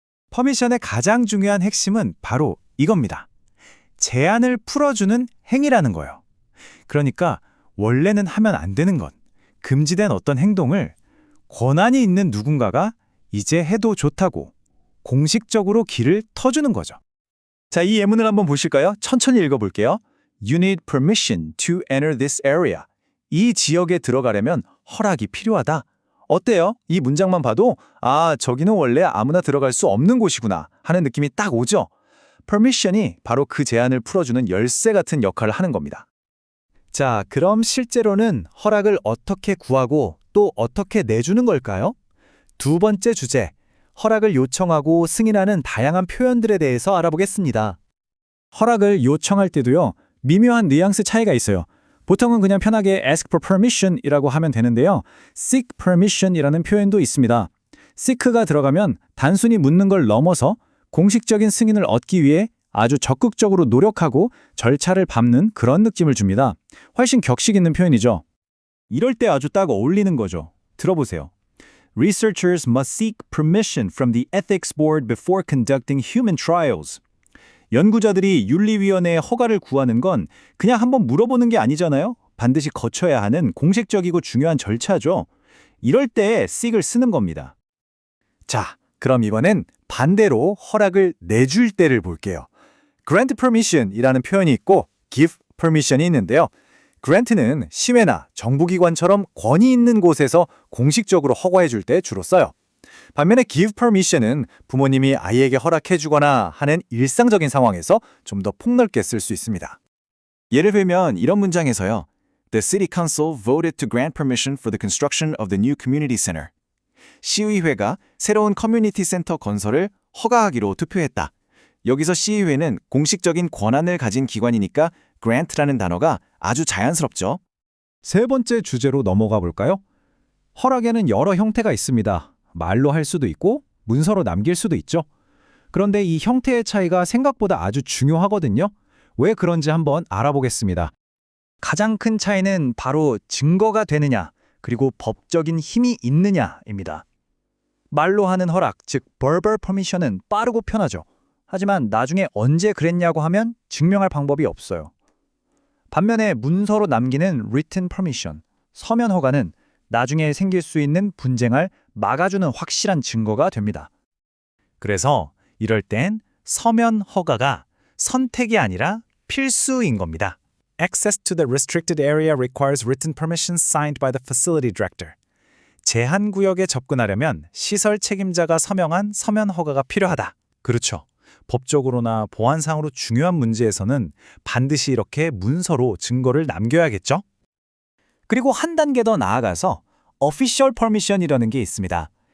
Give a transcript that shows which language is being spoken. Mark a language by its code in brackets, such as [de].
[ko] 퍼미션의 가장 중요한 핵심은 바로 이겁니다. 제한을 풀어주는 행위라는 거예요. 그러니까 원래는 하면 안 되는 것, 금지된 어떤 행동을 권한이 있는 누군가가 이제 해도 좋다고 공식적으로 길을 터주는 거죠. 자, 이 예문을 한번 보실까요? 천천히 읽어볼게요. [en] You need permission to enter this area. [ko] 이 지역에 들어가려면 허락이 필요하다. 어때요? 이 문장만 봐도 저기는 원래 아무나 들어갈 수 없는 곳이구나 하는 느낌이 딱 오죠? permission이 바로 그 제한을 풀어주는 열쇠 같은 역할을 하는 겁니다. 자, 그럼 실제로는 허락을 어떻게 구하고 또 어떻게 내주는 걸까요? 두 번째 주제, 허락을 요청하고 승인하는 다양한 표현들에 대해서 알아보겠습니다. 허락을 요청할 때도요, 미묘한 뉘앙스 차이가 있어요. 보통은 그냥 편하게 [en] ask for permission [ko] 이라고 하면 되는데요. [en] seek permission [ko] 이라는 표현도 있습니다. seek가 들어가면 단순히 묻는 걸 넘어서 공식적인 승인을 얻기 위해 아주 적극적으로 노력하고 절차를 밟는 그런 느낌을 줍니다. 훨씬 격식 있는 표현이죠. 이럴 때 아주 딱 어울리는 거죠. 들어보세요. [en] Researchers must seek permission from the Ethics Board before conducting human trials. [ko] 연구자들이 윤리위원회에 허가를 구하는 건 그냥 한번 물어보는 게 아니잖아요. 반드시 거쳐야 하는 공식적이고 중요한 절차죠. 이럴 때 seek을 쓰는 겁니다. 자, 그럼 이번엔 반대로 허락을 내줄 때를 볼게요. [en] grant permission [ko] 이라는 표현이 있고 [en] give permission [ko] 이 있는데요. grant는 시회나 정부기관처럼 권위 있는 곳에서 공식적으로 허가해 줄 때 주로 써요. 반면에 [en] give permission [ko] 은 부모님이 아이에게 허락해 주거나 하는 일상적인 상황에서 좀 더 폭넓게 쓸 수 있습니다. 예를 들면 이런 문장에서요. [en] The City Council voted to grant permission for the construction of the new community center. [ko] 시의회가 새로운 커뮤니티 센터 건설을 허가하기로 투표했다. 여기서 시의회는 공식적인 권한을 가진 기관이니까 grant라는 단어가 아주 자연스럽죠. 세 번째 주제로 넘어가 볼까요? 허락에는 여러 형태가 있습니다. 말로 할 수도 있고 문서로 남길 수도 있죠. 그런데 이 형태의 차이가 생각보다 아주 중요하거든요. 왜 그런지 한번 알아보겠습니다. 가장 큰 차이는 바로 증거가 되느냐, 그리고 법적인 힘이 있느냐입니다. 말로 하는 허락, 즉 [en] verbal permission [ko] 은 빠르고 편하죠. 하지만 나중에 언제 그랬냐고 하면 증명할 방법이 없어요. 반면에 문서로 남기는 [en] written permission, [ko] 서면 허가는 나중에 생길 수 있는 분쟁을 막아주는 확실한 증거가 됩니다. 그래서 이럴 땐 서면 허가가 선택이 아니라 필수인 겁니다. [en] Access to the restricted area requires written permission signed by the facility director. [ko] 제한 구역에 접근하려면 시설 책임자가 서명한 서면 허가가 필요하다. 그렇죠. 법적으로나 보안상으로 중요한 문제에서는 반드시 이렇게 문서로 증거를 남겨야겠죠? 그리고 한 단계 더 나아가서 [en] official permission [ko] 이라는 게 있습니다.